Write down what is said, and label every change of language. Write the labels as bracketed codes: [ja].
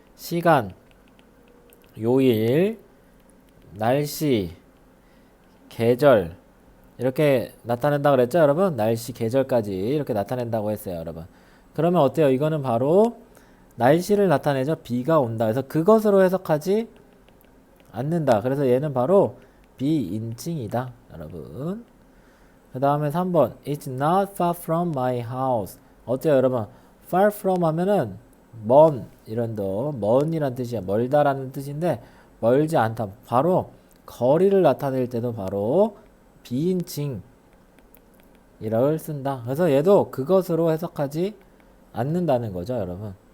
[ko] 시간, 요일, 날씨, 계절 이렇게 나타낸다 그랬죠, 여러분? 날씨, 계절까지 이렇게 나타낸다고 했어요, 여러분. 그러면 어때요? 이거는 바로 날씨를 나타내죠. 비가 온다. 그래서 그것으로 해석하지 않는다. 그래서 얘는 바로 비인칭이다, 여러분. 그 다음에 3번. [en] It's not far from my house. [ko] 어때요, 여러분? [en] far from [ko] 하면은 먼, 이런 먼이란 뜻이야. 멀다라는 뜻인데 멀지 않다. 바로 거리를 나타낼 때도 바로 비인칭 이를 쓴다. 그래서 얘도 그것으로 해석하지 않는다는 거죠, 여러분.